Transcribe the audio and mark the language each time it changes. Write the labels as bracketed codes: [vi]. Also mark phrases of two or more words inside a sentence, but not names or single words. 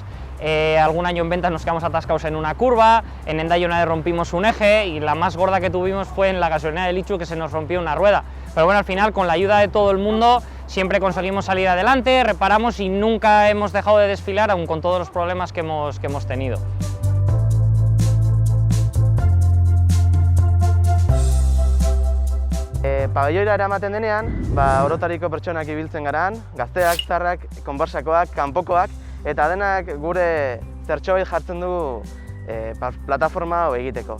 [es] Algún año en ventas nos quedamos atascados en una curva, en Hendaia una vez rompimos un eje y la más gorda que tuvimos fue en la gasolinera de Lichu, que se nos rompió una rueda. Pero bueno, al final con la ayuda de todo el mundo siempre conseguimos salir adelante, reparamos y nunca hemos dejado de desfilar, aun con todos los problemas que hemos tenido. [eu] Pabelloira eramaten denean, orotariko pertsonak ibiltzen garan, gazteak, zarrak, konborsakoak, kanpokoak, eta denak gure zertxobait jartzen dugu plataforma hau egiteko.